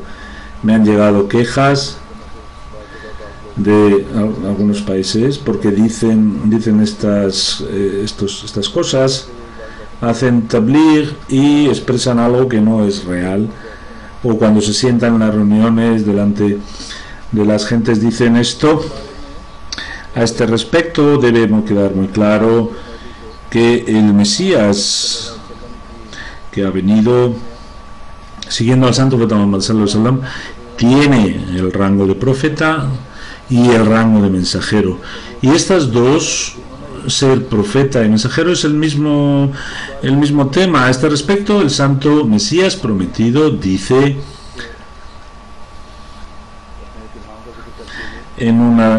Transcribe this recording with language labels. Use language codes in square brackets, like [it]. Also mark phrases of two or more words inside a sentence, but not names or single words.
[es] Me han llegado quejas de algunos países porque dicen estas cosas, hacen tabligh y expresan algo que no es real, o cuando se sientan en las reuniones delante de las gentes dicen esto. A este respecto debemos quedar muy claro que el Mesías que ha venido siguiendo al santo profeta Muhammad [ar] صلى الله عليه وسلم [es] tiene el rango de profeta y el rango de mensajero, y estas dos, ser profeta y mensajero, es el mismo tema. A este respecto, el santo Mesías prometido dice en un